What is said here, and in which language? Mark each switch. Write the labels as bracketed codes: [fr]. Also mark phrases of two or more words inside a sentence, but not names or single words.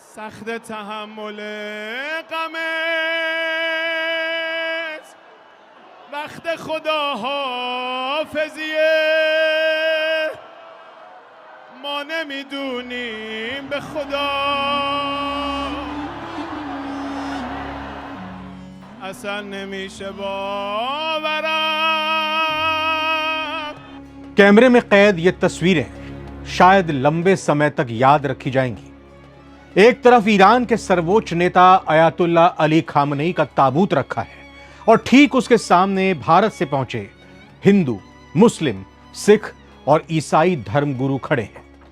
[fa] سخت تحمل غم وقت خدا حافظیه ما نمیدونیم به خدا اصلا نمیشه باورم. [hi] कैमरे में कैद ये तस्वीरें शायद लंबे समय तक याद रखी जाएंगी। एक तरफ ईरान के सर्वोच्च नेता अयातुल्ला अली खामनेई का ताबूत रखा है और ठीक उसके सामने भारत से पहुंचे हिंदू, मुस्लिम, सिख और ईसाई धर्मगुरु खड़े हैं।